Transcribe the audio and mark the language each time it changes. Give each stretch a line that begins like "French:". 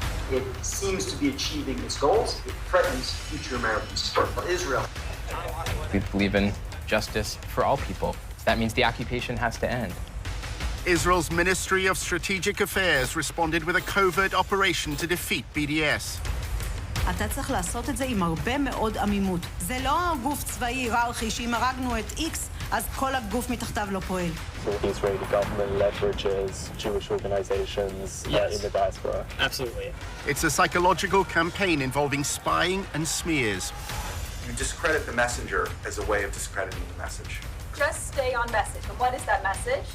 English: It seems to be achieving its goals. It threatens future American support for Israel. We believe in justice for all people. That means the occupation has to end. Israel's Ministry of Strategic Affairs responded with a covert operation to defeat BDS.
Hebrew: אתה צריך לעשות את זה עם הרבה מאוד עמימות. זה לא גוף צבאי היררכי שאם הרגנו את X, אז כל הגוף מתחתיו לא פועל.
English: The Israeli government leverages Jewish organizations in the diaspora. Absolutely. It's a psychological campaign involving spying and smears. You discredit the messenger as a way of discrediting the message. Just stay on message. And what is that message?